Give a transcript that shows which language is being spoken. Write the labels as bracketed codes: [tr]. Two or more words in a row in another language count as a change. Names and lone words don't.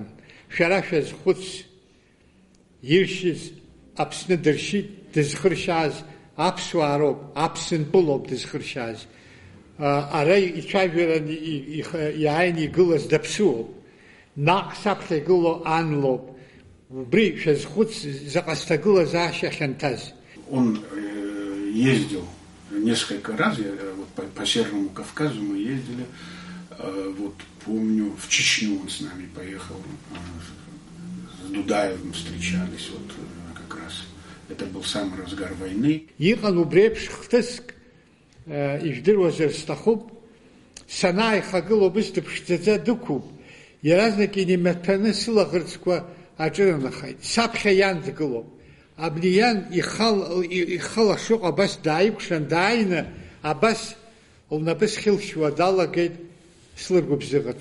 [ab] Шәара шәазхәыц, иршьыз Аԥсны дыршьит, дызхыршьааз аԥсуаа роуп, аԥсынтәылоуп дызхыршьааз. Ара ицәажәаран иааины игылаз даԥсуоуп. Наҟ саԥхьа игыло анлоуп. Убри шәазхәыц заҟа сҭагылазаашьа хьанҭаз. [ru] Он ездил несколько раз, вот по Северному Кавказу мы ездили, вот помню, в Чечню он с нами поехал, с Дудаевым встречались, вот как раз. Это был самый разгар войны. [ab] Иҟан убри еиԥш хҭыск, ижәдыруазар сҭахуп, санааихагыло бысҭа ԥшӡаӡа дықәуп, иаразнак инемаҭәаны сылаӷырӡқәа аҿынанахеит. Саԥхьа иан дгылоуп. Абни иан ихала шыҟоу абас дааикәшан, дааины, абас лнапы схьылшьуа далагеит, слыргәыбзыӷыртә.